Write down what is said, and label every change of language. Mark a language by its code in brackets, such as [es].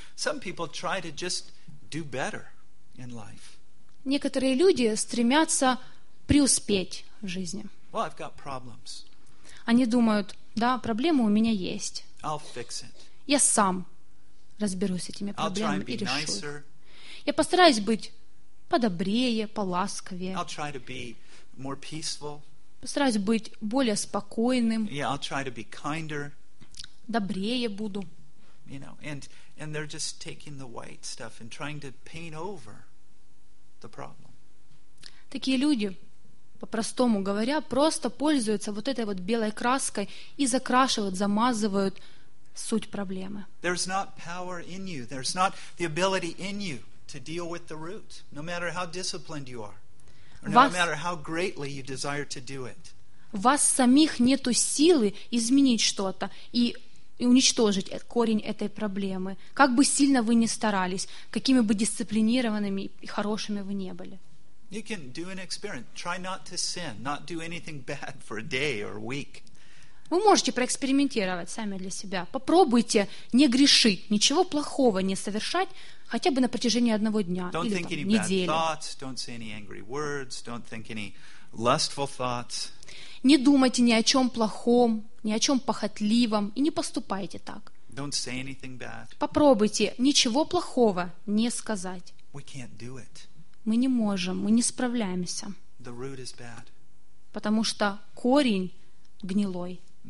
[en] Some people try to just do better in life. [ru] Некоторые люди стремятся преуспеть в жизни. [en] Well, I've got problems. [ru] Они думают: да, проблемы у меня есть. [en] I'll fix it. [ru] Я сам разберусь с этими проблемами [en] I'll try and [ru] и решу. [en] Nicer. [ru] Я постараюсь быть подобрее, поласковее. [en] I'll try to be more peaceful. [ru] Постараюсь быть более спокойным. [en] Yeah, I'll try to be kinder. [ru] Добрее буду. [en] You know, and they're just taking the white stuff and trying to paint over the problem. [ru] Такие люди, по-простому говоря, просто пользуются вот этой вот белой краской и закрашивают, замазывают суть проблемы. [en] There's not power in you. There's not the ability in you to deal with the root, no matter how disciplined you are, no matter how greatly you desire to do it. [ru] Вас самих нету силы изменить что-то и уничтожить корень этой проблемы, как бы сильно вы ни старались, какими бы дисциплинированными и хорошими вы не были. [en] You can do an experiment. Try not to sin, not do anything bad for a day or a week. [ru] Вы можете проэкспериментировать сами для себя. Попробуйте не грешить, ничего плохого не совершать хотя бы на протяжении одного дня [en] don't [ru] или [en] think [ru] там, [en] any [ru] недели. [en] Bad thoughts, don't say any angry words, don't think any lustful thoughts. [ru] Не думайте ни о чем плохом, ни о чем похотливом и не поступайте так. [en] Don't say anything bad. [ru] Попробуйте ничего плохого не сказать. [en] We can't do it. [ru] Мы не можем, мы не справляемся. [en] The root is bad. [ru] Потому что корень гнилой.